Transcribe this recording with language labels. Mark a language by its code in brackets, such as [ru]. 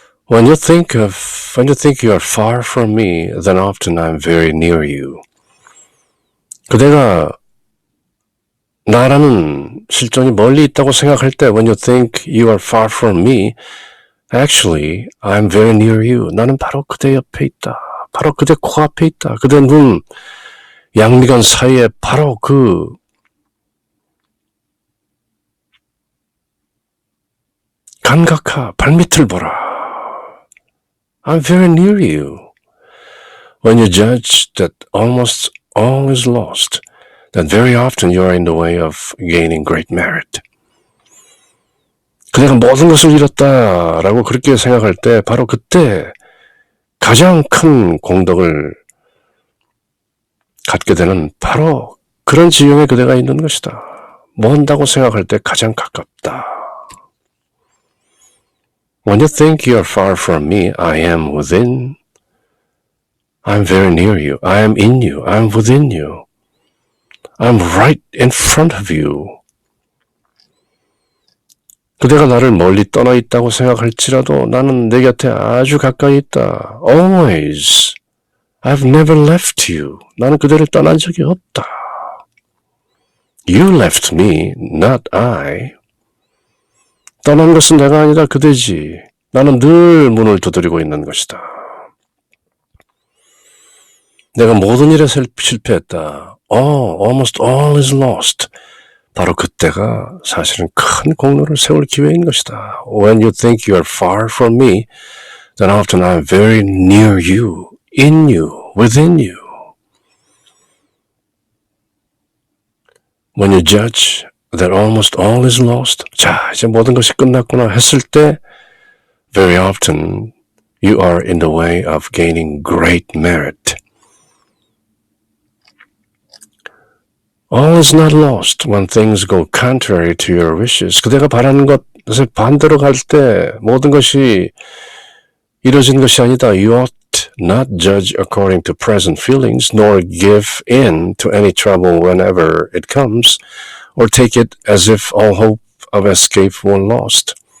[en] When you think you are far from me, then often I am very near you. [ko] 그대가 나라는 실존이 멀리 있다고 생각할 때 [en] when you think you are far from me, actually I am very near you. [ko] 나는 바로 그대 옆에 있다. 바로 그대 코앞에 있다. 그대 눈 양미간 사이에 바로 그 감각하 발밑을 보라. [en] I'm very near you. When you judge that almost all is lost, then very often you are in the way of gaining great merit. [ko] 그대가 모든 것을 잃었다라고 그렇게 생각할 때 바로 그때 가장 큰 공덕을 갖게 되는 바로 그런 지형에 그대가 있는 것이다. 먼다고 생각할 때 가장 가깝다. [en] When you think you are far from me, I am within. I am very near you. I am in you. I am within you. I am right in front of you. [ko] 그대가 나를 멀리 떠나 있다고 생각할지라도 나는 내 곁에 아주 가까이 있다. [en] Always. I've never left you. [ko] 나는 그대를 떠난 적이 없다. [en] You left me, not I. [ko] 떠난 것은 내가 아니라 그대지. 나는 늘 문을 두드리고 있는 것이다. 내가 모든 일에 실패했다. [en] Almost all is lost. [ko] 바로 그때가 사실은 큰 공로를 세울 기회인 것이다. [en] When you think you are far from me, then often I am very near you, in you, within you. When you judge that almost all is lost, [ko] 자, 이제 모든 것이 끝났구나 했을 때, [en] very often you are in the way of gaining great merit. All is not lost when things go contrary to your wishes. [ko] 그대가 바라는 것에 반대로 갈 때 모든 것이 이루어진 것이 아니다. [en] You ought not judge according to present feelings, nor give in to any trouble whenever it comes, or take it as if all hope of escape were lost.